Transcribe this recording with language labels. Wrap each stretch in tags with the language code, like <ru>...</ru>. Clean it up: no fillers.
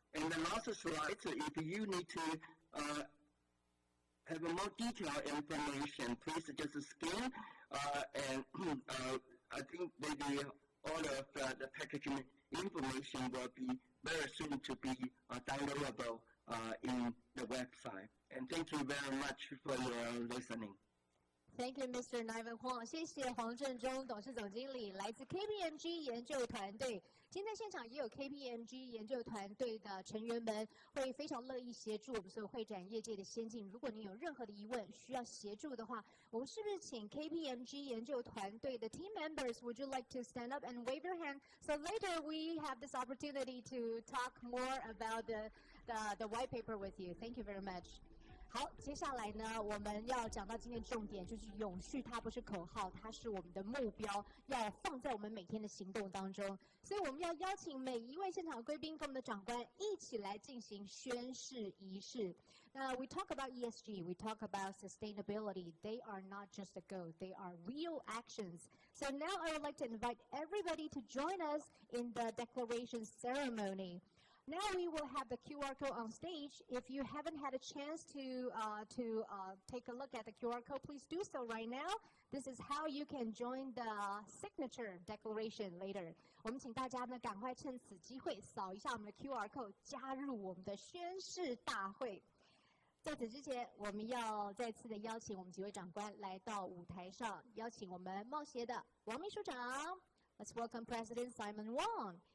<en>And the last slide, if you need to have more detailed information, please just scan, and I think maybe all of the packaging information will be very soon to be downloadable in the website. And thank you very much for your listening. Thank you, Mr. Ivan Huang.</en> <zh>谢谢黄正中董事总经理，来自 KPMG 研究团队。今天现场也有 KPMG 研究团队的成员们，会非常乐意协助我们所有会展业界的先进。如果您有任何的疑问需要协助的话，我们是不是请 KPMG 研究团队的</zh> <en>team members? Would you like to stand up and wave your hand? So later we have this opportunity to talk more about the white paper with you. Thank you very much.</en> <zh>好，接下来呢，我们要讲到今天重点，就是永续，它不是口号，它是我们的目标，要放在我们每天的行动当中。所以我们要邀请每一位现场贵宾跟我们的长官一起来进行宣誓仪式。</zh> <en>we talk about ESG, we talk about sustainability. They are not just a goal, they are real actions. So now I would like to invite everybody to join us in the declaration ceremony. Now we will have the QR code on stage. If you haven't had a chance to take a look at the QR code, please do so right now. This is how you can join the signature declaration later.</en> <zh>我们请大家呢赶快趁此机会扫一下我们的 QR code， 加入我们的宣誓大会。在此之前，我们要再次的邀请我们几位长官来到舞台上，邀请我们贸协的王秘书长 ，</zh> <en>Let's welcome President Simon Wong。</en>